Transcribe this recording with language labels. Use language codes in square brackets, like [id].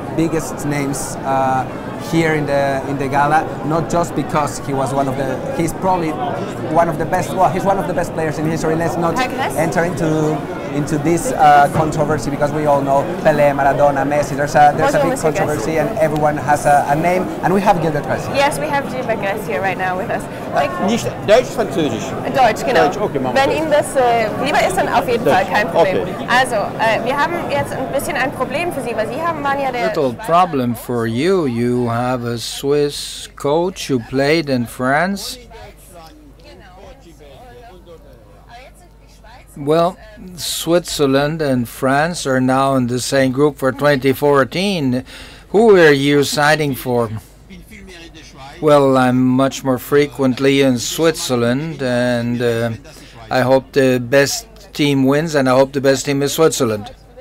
[en] biggest names here in the gala, not just because he was he's probably one of the best. Well, he's one of the best players in history. Let's not enter into this controversy, because we all know Pelé, Maradona, Messi. There's a big controversy, and everyone has a name. And we have Gilbert Gracie. Yes, we have Gilbert Gracie here right now with us. [de] Nicht Deutsch, Französisch? Deutsch, genau. Deutsch, okay, machen wir Wenn Deutsch. Ihnen das lieber ist, dann auf jeden Fall kein Problem. Okay. Also, wir haben jetzt ein bisschen ein Problem für Sie, weil Sie waren ja der... [en] Little problem for you. You have a Swiss coach who played in France. Well, Switzerland and France are now in the same group for 2014. Who are you siding for? Well, I'm much more frequently in Switzerland, and I hope the best team wins, and I hope the best team is Switzerland.